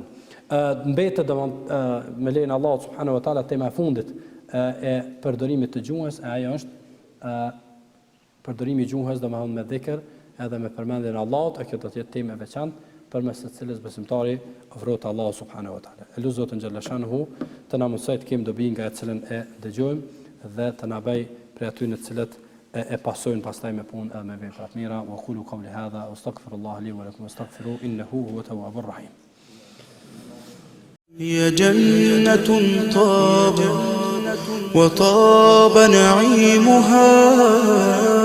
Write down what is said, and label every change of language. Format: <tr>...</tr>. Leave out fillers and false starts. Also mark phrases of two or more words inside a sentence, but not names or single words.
<sq>Mbetet domthonë me lejen e Allahut</sq> <ar>سبحانه وتعالى</ar> <sq>tema e fundit e përdorimit të gjuhës, ajo është përdorimi i gjuhës domthonë me dhikr edhe me përmendjen e Allahut, kjo do të jetë temë e veçantë përmes së cilës besimtari ofrohet Allahu</sq> <ar>سبحانه وتعالى.</ar> <sq>Elu Zotin</sq> <ar>جل شأنه</ar> <sq>të na mësoj të kemi dobi nga e cilën e dëgjojmë dhe të na bëj prej atyre të cilët e pasojnë pastaj me punë edhe me vepra të mira.</sq> <ar>وأقول قولي هذا وأستغفر الله لي ولكم واستغفروا إنه هو التواب الرحيم. هي جنة طاب وطاب نعيمها</ar>